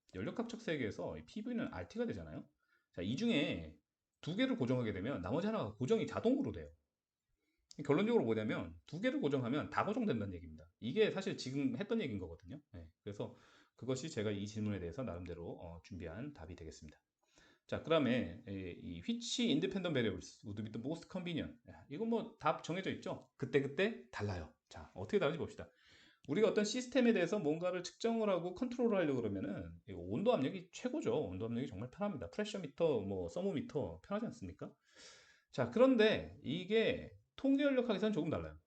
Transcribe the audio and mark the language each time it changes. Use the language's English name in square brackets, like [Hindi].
[Korean] 연력학적 세계에서 PV는 RT가 되잖아요. 자, 이 중에 두 개를 고정하게 되면 나머지 하나가 고정이 자동으로 돼요. 결론적으로 뭐냐면 두 개를 고정하면 다 고정된다는 얘기입니다. 이게 사실 지금 했던 얘기인 거거든요. 네, 그래서 그것이 제가 이 질문에 대해서 나름대로 준비한 답이 되겠습니다. 자, 그다음에 이 [English] which independent variables would be the most convenient? [Korean] 이건 뭐 답 정해져 있죠. 그때 달라요. 자, 어떻게 다른지 봅시다. 우리가 어떤 시스템에 대해서 뭔가를 측정을 하고 컨트롤을 하려고 그러면은 이거 온도 압력이 최고죠. 온도 압력이 정말 편합니다. 프레셔 미터, 뭐 서모미터 편하지 않습니까? 자, 그런데 이게 통계 연력학에서는 조금 달라요.